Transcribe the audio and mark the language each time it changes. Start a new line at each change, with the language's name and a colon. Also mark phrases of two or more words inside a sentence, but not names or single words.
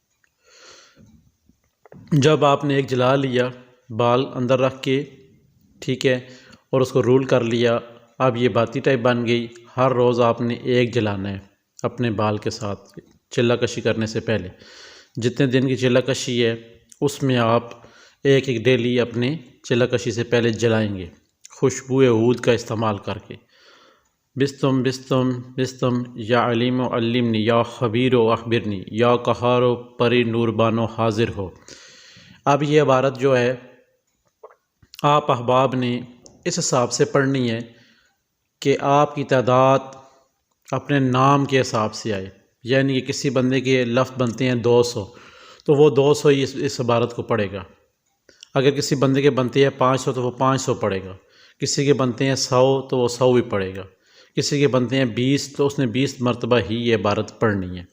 Urdu: جب آپ نے ایک جلا لیا بال اندر رکھ کے، ٹھیک ہے، اور اس کو رول کر لیا، اب یہ باتی ٹائپ بن گئی، ہر روز آپ نے ایک جلانا ہے اپنے بال کے ساتھ چلہ کشی کرنے سے پہلے۔ جتنے دن کی چلہ کشی ہے اس میں آپ ایک ڈیلی اپنے چلہ کشی سے پہلے جلائیں گے، خوشبو عود کا استعمال کر کے۔
Arabic: بستم بستم بستم یا علیم و علمنی یا خبیر و اخبرنی یا قہار و پری نور بانو
Urdu: حاضر ہو۔ اب یہ عبارت جو ہے آپ احباب نے اس حساب سے پڑھنی ہے کہ آپ کی تعداد اپنے نام کے حساب سے آئے، یعنی کہ کسی بندے کے لفظ بنتے ہیں 200 تو وہ 200 ہی اس عبارت کو پڑھے گا، اگر کسی بندے کے بنتے ہیں 500 تو وہ 500 پڑھے گا، کسی کے بنتے ہیں 100 تو وہ 100 ہی پڑھے گا، کسی کے بنتے ہیں 20 تو اس نے 20 مرتبہ ہی یہ عبارت پڑھنی ہے۔